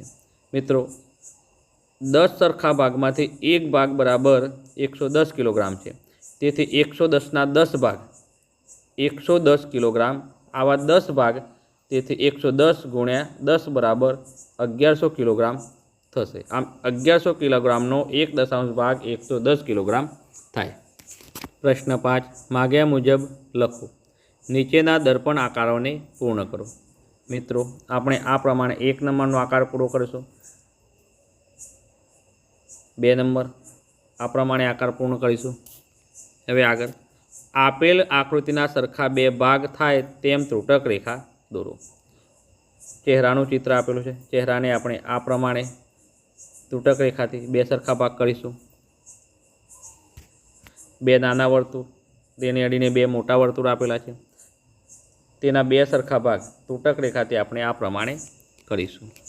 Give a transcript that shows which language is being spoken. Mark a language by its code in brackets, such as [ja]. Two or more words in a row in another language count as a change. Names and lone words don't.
[gu] મિત્રો 10 સરખા [hi] भाग में 1 भाग बराबर 110 किलोग्राम है, [gu] તેથી 110 10 ભાગ 110 કિલોગ્રામ, આવા 10 ભાગ, તેથી 110 × 10 બરાબર 1100 કિલોગ્રામ થશે। આમ 1100 કિલોગ્રામનો 1/10 ભાગ 110 કિલોગ્રામ થાય। પ્રશ્ન 5 માગ્યા મુજબ લખો। નીચેના દર્પણ આકારોને પૂર્ણ કરો। મિત્રો આપણે આ પ્રમાણે 1 નંબરનો આકાર પૂરો કરીશું, 2 નંબર આ પ્રમાણે આકાર પૂર્ણ કરીશું। હવે આગળ આપેલ આકૃતિના સરખા 2 ભાગ થાય તેમ ત્રુટક રેખા દોરો। ચહેરાનું ચિત્ર આપેલું છે, ચહેરાને આપણે આ પ્રમાણે ત્રુટક રેખાથી 2 સરખા ભાગ કરીશું। 2 નાના વર્તુળ, તેને અડીને 2 મોટા વર્તુળ આપેલા છે, તેના 2 સરખા ભાગ ત્રુટક રેખાથી આપણે આ પ્રમાણે કરીશું।